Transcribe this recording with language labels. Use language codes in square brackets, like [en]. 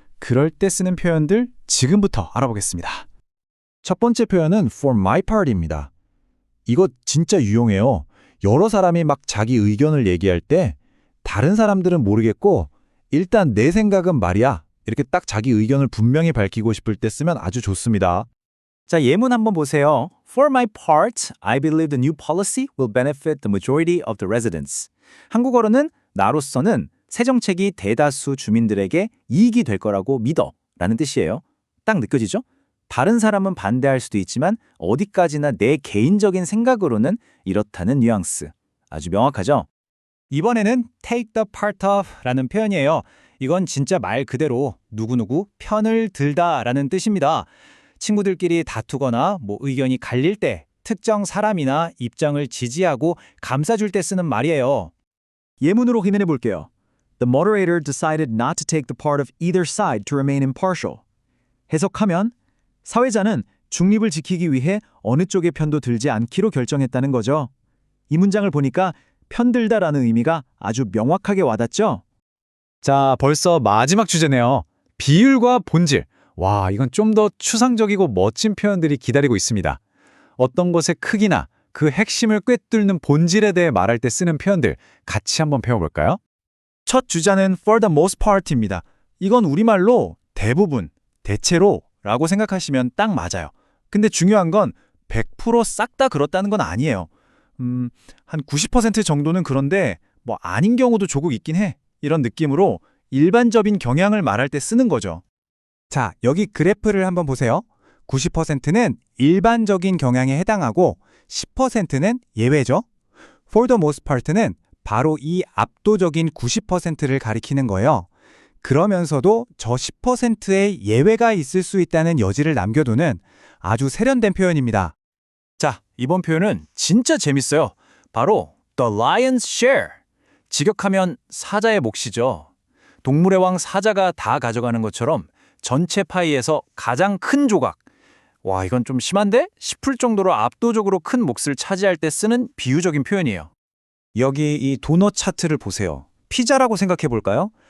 [ko] 그럴 때 쓰는 표현들 지금부터 알아보겠습니다. 첫 번째 표현은 [en] for my part [ko] 입니다. 이거 진짜 유용해요. 여러 사람이 막 자기 의견을 얘기할 때 다른 사람들은 모르겠고 일단 내 생각은 말이야. 이렇게 딱 자기 의견을 분명히 밝히고 싶을 때 쓰면 아주 좋습니다. 자, 예문 한번 보세요. [en] For my part, I believe the new policy will benefit the majority of the residents. [ko] 한국어로는 나로서는 새 정책이 대다수 주민들에게 이익이 될 거라고 믿어 라는 뜻이에요. 딱 느껴지죠? 다른 사람은 반대할 수도 있지만 어디까지나 내 개인적인 생각으로는 이렇다는 뉘앙스. 아주 명확하죠? 이번에는 [en] take the part of [ko] 라는 표현이에요. 이건 진짜 말 그대로 누구누구 편을 들다 라는 뜻입니다. 친구들끼리 다투거나 의견이 갈릴 때 특정 사람이나 입장을 지지하고 감싸줄 때 쓰는 말이에요. 예문으로 확인해 볼게요. [en] The moderator decided not to take the part of either side to remain impartial. [ko] 해석하면 사회자는 중립을 지키기 위해 어느 쪽의 편도 들지 않기로 결정했다는 거죠. 이 문장을 보니까 편들다라는 의미가 아주 명확하게 와닿죠? 자, 벌써 마지막 주제네요. 비율과 본질. 와, 이건 좀 더 추상적이고 멋진 표현들이 기다리고 있습니다. 어떤 것의 크기나 그 핵심을 꿰뚫는 본질에 대해 말할 때 쓰는 표현들 같이 한번 배워볼까요? 첫 주자는 [en] for the most part [ko] 입니다. 이건 우리말로 대부분, 대체로 라고 생각하시면 딱 맞아요. 근데 중요한 건 100% 싹 다 그렇다는 건 아니에요. 한 90% 정도는 그런데 아닌 경우도 조금 있긴 해. 이런 느낌으로 일반적인 경향을 말할 때 쓰는 거죠. 자, 여기 그래프를 한번 보세요. 90%는 일반적인 경향에 해당하고 10%는 예외죠. [en] For the most part [ko] 는 바로 이 압도적인 90%를 가리키는 거예요. 그러면서도 저 10%의 예외가 있을 수 있다는 여지를 남겨두는 아주 세련된 표현입니다. 자, 이번 표현은 진짜 재밌어요. 바로 [en] The Lion's Share. [ko] 직역하면 사자의 몫이죠. 동물의 왕 사자가 다 가져가는 것처럼 전체 파이에서 가장 큰 조각. 와, 이건 좀 심한데? 싶을 정도로 압도적으로 큰 몫을 차지할 때 쓰는 비유적인 표현이에요. 여기 이 도넛 차트를 보세요. 피자라고 생각해 볼까요?